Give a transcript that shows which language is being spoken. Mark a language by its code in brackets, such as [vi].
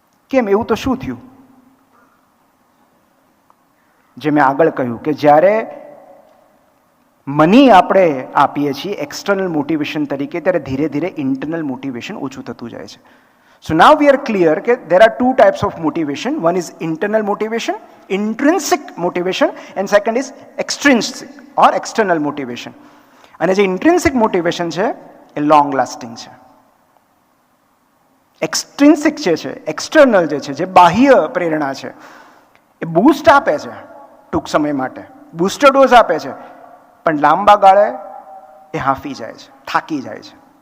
[gu] કેમ? એવું તો શું થયું? જે મેં આગળ કહ્યું કે જ્યારે મની આપણે આપીએ છીએ એક્સટર્નલ મોટિવેશન તરીકે, ત્યારે ધીરે ધીરે ઇન્ટરનલ મોટિવેશન ઓછું થતું જાય છે. [en] So now we are clear that there are 2 types of motivation. One is internal motivation, intrinsic motivation, and second is extrinsic or external motivation. [gu] અને જે ઇન્ટ્રિન્સિક મોટિવેશન છે એ લોંગ લાસ્ટિંગ છે. એક્સટ્રિન્સિક જે છે, એક્સટર્નલ જે છે, જે બાહ્ય પ્રેરણા છે, એ બૂસ્ટ આપે છે ટૂંક સમય માટે, બૂસ્ટર ડોઝ આપે છે, પણ લાંબા ગાળે એ હાંફી જાય છે, થાકી જાય છે.